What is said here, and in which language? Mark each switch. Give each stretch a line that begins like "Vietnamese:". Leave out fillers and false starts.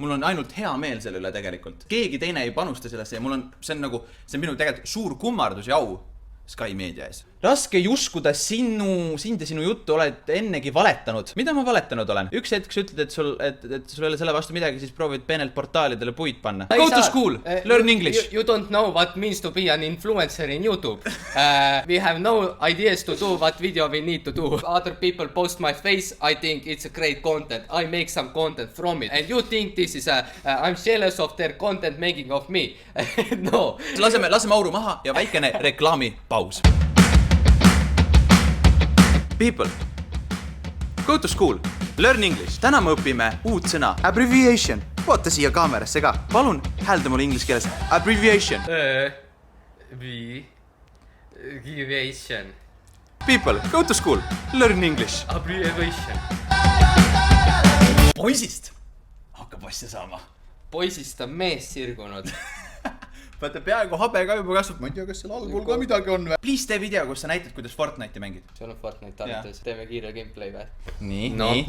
Estonian: Mul on ainult hea meel selle üle tegelikult. Keegi teine ei panusta sellesse ja see on minu tegelikult suur kummardus ja au Sky Meedia ees. Raske ei uskuda sind ja sinu juttu oled ennegi valetanud. Mida ma valetanud olen? Üks hetk sa ütled, et sul ei ole selle vastu midagi, siis proovid peenelt portaalidele puid panna.
English: Go to school, learn English. You don't know what means to be an influencer in YouTube. We have no ideas to do what video we need to do. Other people post my face, I think it's a great content. I make some content from it. And you think this is I'm jealous of their content making of me. No.
Estonian: Laseme auru maha ja väikene reklaamipaus.
English: People, go to school, learn English.
Estonian: Täna me õpime uut sõna, abbreviation. Vaata siia kaamerasse ka. Palun häälda mulle inglise keeles.
English: Abbreviation. Abbreviation. People, go to school, learn English. Abbreviation.
Estonian: Poisist hakkab asja saama. Poisist on mees sirgunud. Vaata peaaegu habe ka juba kasvab. Ma ei tea, kas seal algul ka midagi on või? Please tee video, kus sa näitad, kuidas Fortnite'i mängid. See on Fortnite tarvitus. Teeme kiire gameplay või? Nii.